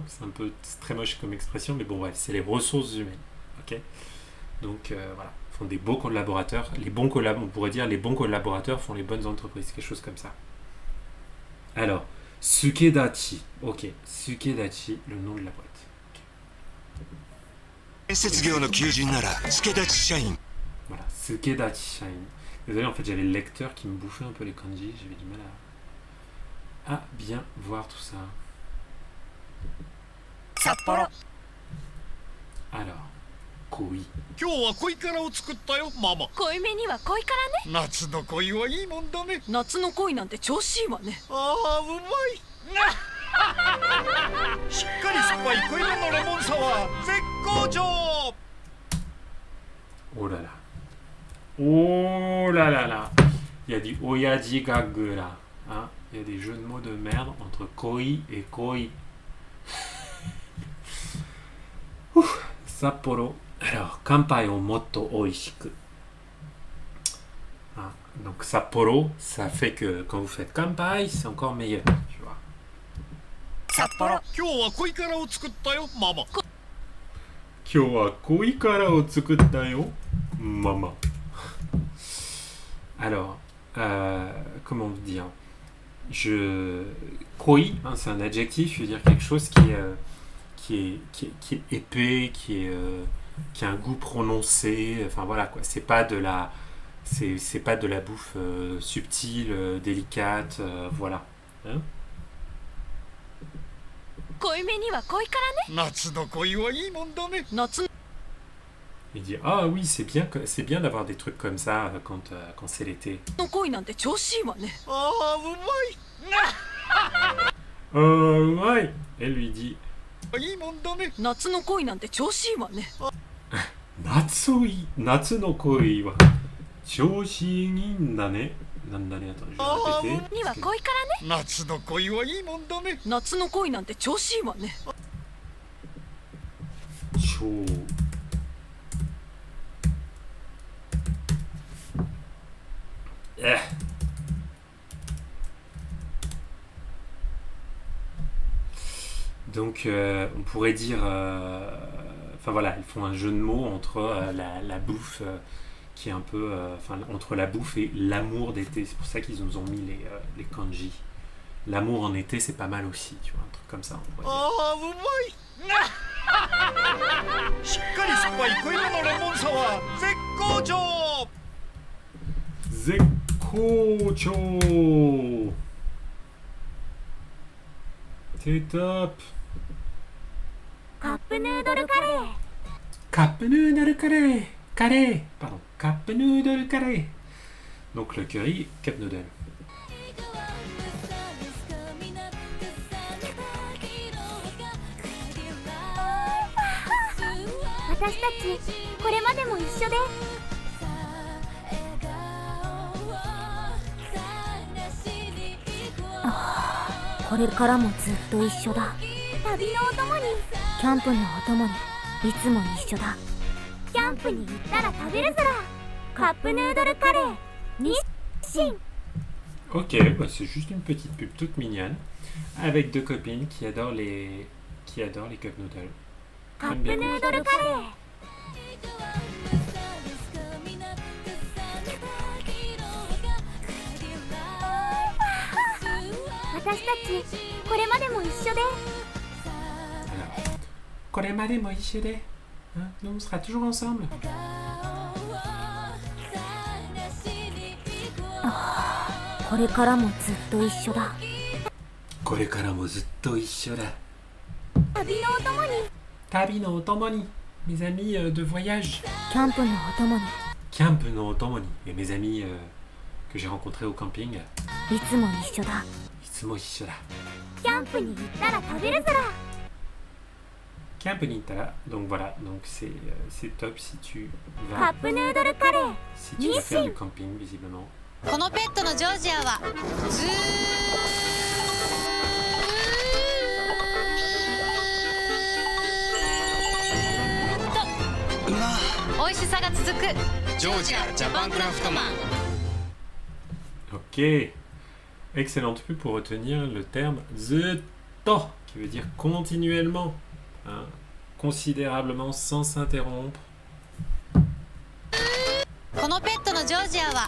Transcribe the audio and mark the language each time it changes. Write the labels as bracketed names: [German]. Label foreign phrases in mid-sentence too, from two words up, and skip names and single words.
[French] C'est très moche comme expression, mais bon, bref, c'est les ressources humaines. Ok. Donc voilà, font des beaux collaborateurs. On pourrait dire les bons collaborateurs font les bonnes entreprises, quelque chose comme ça. Alors, Sukedachi. Ok, Sukedachi, le nom de la boîte. [Japanese] 建設業の求人なら助立ち社員 [French] Voilà, Sukedachi Shine. Désolé, en fait, j'avais le lecteur qui me bouffait un peu les kanji. J'avais du mal à bien voir tout ça. [Japanese] 札幌 [French] Alors, Koi. [Japanese] 今日は恋からを作ったよママ濃いめには濃いからね。夏の恋はいいもんだね夏の恋なんて調子いいわね。ああうまいぱい濃いめのレモンサワー絶好調 [French] Oh là là. Oh là là là. Il y a du [Japanese] 親父ギャグ [French] là. Hein, il y a des jeux de mots de merde entre koi et koi. Ouf, Sapporo. Alors, [Japanese] 乾杯をもっと美味しく. [French] Hein, donc Sapporo, ça fait que quand vous faites kanpai, c'est encore meilleur, tu vois. [Japanese] 札幌今日は濃いからを作ったよママ今日は恋からを作ったよ、maman. [French] Alors, comment dire, koi, hein, c'est un adjectif, je veux dire quelque chose qui est épais, qui a un goût prononcé. Enfin voilà quoi. C'est pas de la bouffe subtile, délicate, voilà. Hein? [Japanese] 濃いめには濃いからね。夏の恋はいいもんだね夏 [French] Il dit ah oui c'est bien d'avoir des trucs comme ça quand c'est l'été. [Japanese] の恋なんて調子いいわね。ああうまい [French] Ouais. Elle lui dit [Japanese] いいもんだね夏の恋なんて調子いいわね。夏の恋は調子いいんだね。なんだね、 [French] attends, je vais répéter. [Japanese] には濃いからね。夏の恋はいいもんだね夏の恋なんて調子いいわね。 [French] 超 Donc on pourrait dire enfin voilà, ils font un jeu de mots entre la bouffe qui est un peu entre la bouffe et l'amour d'été. C'est pour ça qu'ils nous ont mis les kanji. L'amour en été, c'est pas mal aussi, tu vois, un truc comme ça. On pourrait dire. [Japanese] ああうまいしっかり酸っぱい濃いめのレモンサワー絶好調 Zekkocho. [French] C'est top. [Japanese] カップヌードルカレー。 [French] Cup noodle curry. Curry. Pardon. Cup noodle curry. Donc le curry, cup noodle. [Japanese] 私たちこれまでも一緒でこれからもずっと一緒だ旅のお供にキャンプのお供にいつも一緒だキャンプに行ったら食べるずらカップヌードルカレー日清 [French] Ok, bah c'est juste une petite pub toute mignonne avec deux copines qui adorent les cup noodles. [Japanese] カッ [French] J'aime [Japanese] プ [French] bien [Japanese] ヌ [French] comment [Japanese] ードルカレー私たちこれまでも一緒で Alors, これまで もいしで. [French] Hein, nous on sera toujours ensemble. [Japanese] これからもずっと一緒だこれからもずっと一緒だ. 旅のお供に旅のお供に. [French] Mes amis de voyage. [Japanese] キャンプのお供にキャンプのお供に. [French] Et mes amis que j'ai rencontrés au camping. [Japanese] いつも一緒だいつも一緒だ. キャンプに行ったら食べるずらキャンプに行ったら. [French] Donc voilà, donc c'est top si tu [Japanese] カ [French] vas [Japanese] ップヌードルカレー [French] si tu vas faire du camping visiblement. [Japanese] このペットのジョージアはずーっと美味しさが続くジョージアジャパンクラフトマン [French] Ok. Excellente pub pour retenir le terme zutto, qui veut dire continuellement, hein, considérablement, sans s'interrompre. [Japanese] このペットのジョージアは